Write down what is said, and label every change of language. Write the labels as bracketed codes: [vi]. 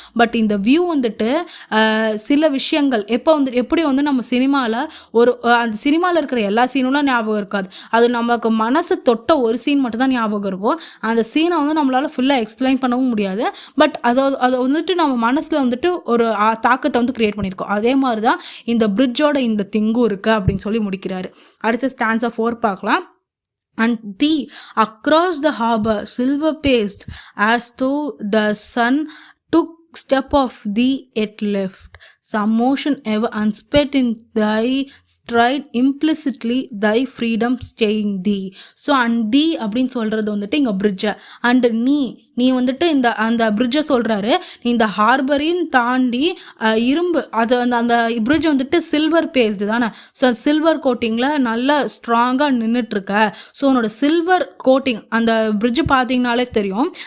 [ta] But இந்த view வந்துட்டு சில விஷயங்கள் எப்படி வந்து நம்ம சினிமாவில் அந்த சினிமாவில் இருக்கிற எல்லா சீனும் ஞாபகம் இருக்காது. அது நமக்கு மனசு தொட்ட ஒரு சீன் மட்டும் தான் ஞாபகம் இருக்கும். அந்த சீனை வந்து நம்மளால் ஃபுல்லாக எக்ஸ்பிளைன் பண்ணவும் முடியாது. பட் அதை வந்துட்டு நம்ம மனசில் வந்துட்டு ஒரு தாக்கத்தை வந்து கிரியேட் பண்ணியிருக்கோம். அதே மாதிரி தான் இந்த பிரிட்ஜோட இந்த திங்கும் இருக்குது அப்படின்னு சொல்லி முடிக்கிறாரு. அடுத்த ஸ்டான்ஸா 4 பார்க்கலாம். [en] And thee across the harbor silver paced as though the sun took step of thee yet left some motion ever unspent in thy stride implicitly thy freedom staying thee. [ta] So [en] and thee [ta] அப்படின்னு சொல்கிறது வந்துட்டு இங்கே பிரிட்ஜை and நீ வந்துட்டு அந்த பிரிட்ஜை சொல்கிறாரு. இந்த ஹார்பரையும் தாண்டி இரும்பு அந்த பிரிட்ஜ் வந்துட்டு சில்வர் பேஸ்டு தானே. ஸோ சில்வர் கோட்டிங்கில் நல்லா ஸ்ட்ராங்காக நின்றுட்டுருக்க. ஸோ உன்னோட சில்வர் கோட்டிங் அந்த பிரிட்ஜு பார்த்தீங்கனாலே தெரியும்.